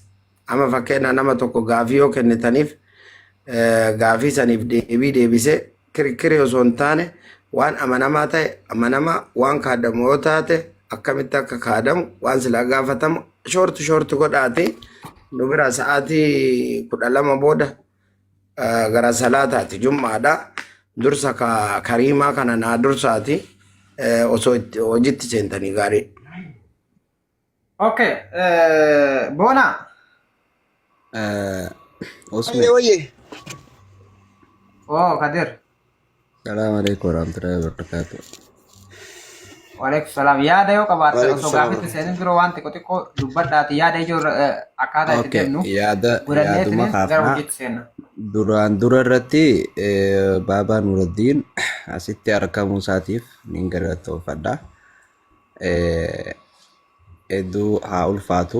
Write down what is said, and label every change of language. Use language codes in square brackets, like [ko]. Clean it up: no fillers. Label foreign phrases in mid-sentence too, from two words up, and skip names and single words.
[om] Amma fakkeenya nama tokko gaafii yoo kennitaniif gaafii saniif deebisee kirikiri osoo hin taane waan amanamaa ta'e amanamaa waan kaadamu yoo taate akkamitti akka kaadamu waan silaa gaafatamu shoorti godhaati nu bira sa'aatii 12 booda gara salaataati jummaadha dursa kariimaa kana naa dursaati osoo hojiitti seentanii gaarii. Okay, Bona. Osme. Oye. Oh, Kadir. [ar] السلام عليكم ورحمة الله وبركاته. Waalaikumsalam. [om] Yaada yoo qabaatte osoo [ar] Waalaikumsalam. [om] gaaffitti seenin biroo waan xiqqoo dubbadhaati yaada ijoo akkaataa itti Oke, kennu yaaduma godhanneetiniin gara kaafnaa hojiitti seenna. dura irratti Baabaa Nuruddin asitti argamuu isaatiif niin galatoomfadha. Hedduu haa ulfaatu.